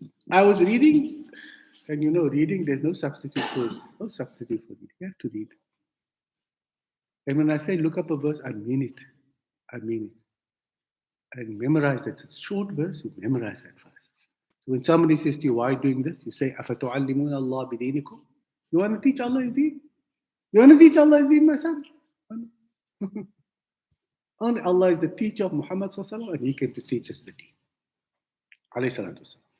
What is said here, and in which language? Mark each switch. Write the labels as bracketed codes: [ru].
[en] I was reading, and you know, reading, there's no substitute for reading. You have to read. And when I say look up a verse, I mean it. I mean it. And memorize it. It's a short verse, you memorize that first. So when somebody says to you, why are you doing this? You say, [ar] أَفَتُعَلِّمُونَ اللَّهَ بِدِينِكُمْ. [en] You want to teach Allah His deen? You want to teach Allah His deen, my son? Only Allah is the teacher of Muhammad Sallallahu Alaihi Wasallam, and He came to teach us the deen. Alayhi salatu wasalam.